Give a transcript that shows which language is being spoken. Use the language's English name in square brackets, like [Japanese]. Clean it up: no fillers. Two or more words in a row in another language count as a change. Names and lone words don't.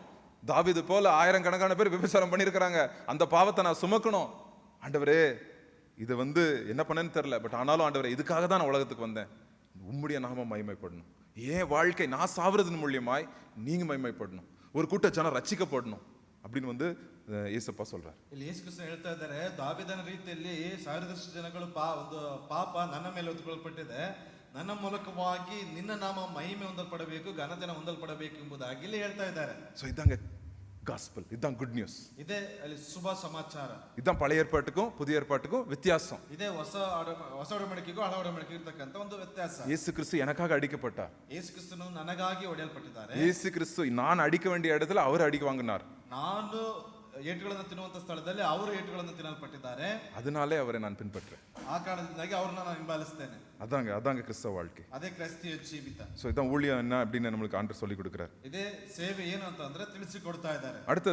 [Tamil] தாவீது போல 1000 கணக்கான பேர் விபச்சாரம் பண்ணிருக்கிறாங்க, அந்த பாவத்தை நான் சுமக்கணும். ஆண்டவரே, இது என்ன பண்ணேன்னு தெரியல, பட் ஆனாலும் ஆண்டவரே இதுக்காக தான் நான் உலகத்துக்கு வந்தேன், உம்முடைய நாமம் மகிமைப்படணும். ஏன் வாழ்க்கை நான் சாவறதன் மூலியமாய் நீங்க மகிமைப்படணும், ஒரு கூட்ட ஜனம் ரட்சிக்கப்படணும் அப்படின்னு ஏசப்பா சொல்றார். [Kannada] ಇಲ್ಲಿ ಯೇಸು ಕ್ರಿಸ್ತ ಹೇಳ್ತಾ ಇದ್ದಾರೆ, ದಾವೀದನ ರೀತಿಯಲ್ಲಿ ಸಾವಿರದಷ್ಟು ಜನಗಳು ಒಂದು ಪಾಪ ನನ್ನ ಮೇಲೆ ಹೊತ್ತುಕೊಳ್ಳಲ್ಪಟ್ಟಿದೆ, ನನ್ನ ಮೂಲಕವಾಗಿ ನಿನ್ನ ನಾಮ ಮಹಿಮೆ ಹೊಂದಲ್ಪಡಬೇಕು, ಘನತೆನ ಹೊಂದಲ್ಪಡಬೇಕು ಎಂಬುದಾಗಿ ಇಲ್ಲಿ ಹೇಳ್ತಾ ಇದ್ದಾರೆ. [Tamil] சோ இதாங்க காஸ்பல், இதான் [English] good news. [Kannada] ಇದೇ ಅಲ್ಲಿ ಶುಭ ಸಮಾಚಾರ. [Tamil] இதான் பழைய ஏற்பாட்டுக்கும் புதிய ஏற்பாட்டுக்கும் வித்தியாசம். [Kannada] ಇದೇ ಹೊಸ ಒಡಂಬಡಿಕೆಗೂ ಹಳೆ ಒಡಂಬಡಿಕೆಗೂ ಇರತಕ್ಕಂತ ಒಂದು ವ್ಯತ್ಯಾಸ. [Tamil] இயேசு கிறிஸ்து எனக்காக அடிக்கப்பட்டார். [Kannada] ಯೇಸು ಕ್ರಿಸ್ತನು ನನಗಾಗಿ ಹೊಡೆಯಲ್ಪಟ್ಟಿದ್ದಾರೆ. [Tamil] இயேசு கிறிஸ்து நான் அடிக்க வேண்டிய இடத்துல அவர் அடி வாங்கினார். [Kannada] ನಾನು ಏಟುಗಳನ್ನು ತಿನ್ನುವಂತ ಸ್ಥಳದಲ್ಲಿ ಅವರು ಏಟುಗಳನ್ನು ತಿನ್ನಲ್ಪಟ್ಟಿದ್ದಾರೆ. [Tamil] அதனாலே அவரை நான் பின்பற்றேன். [Kannada] ಆ ಕಾರಣದಿಂದಾಗಿ ಅವರನ್ನ ನಾನು ಹಿಂಬಾಲಿಸ್ತೇನೆ. [Tamil] அதாங்க கிறிஸ்தவ வாழ்க்கை. [Kannada] ಅದೇ ಕ್ರೈಸ್ತಿಯ ಜೀವಿತ. [Tamil] சோ இதான் ஊழியம் என்ன அப்படின்னு நமக்கு ஆண்டவர் சொல்லி கொடுக்கிறார். [Kannada] ಇದೇ ಸೇವೆ ಏನು ಅಂತ ಅಂದ್ರೆ ತಿಳಿಸಿ ಕೊಡ್ತಾ ಇದ್ದಾರೆ. [Tamil] அடுத்து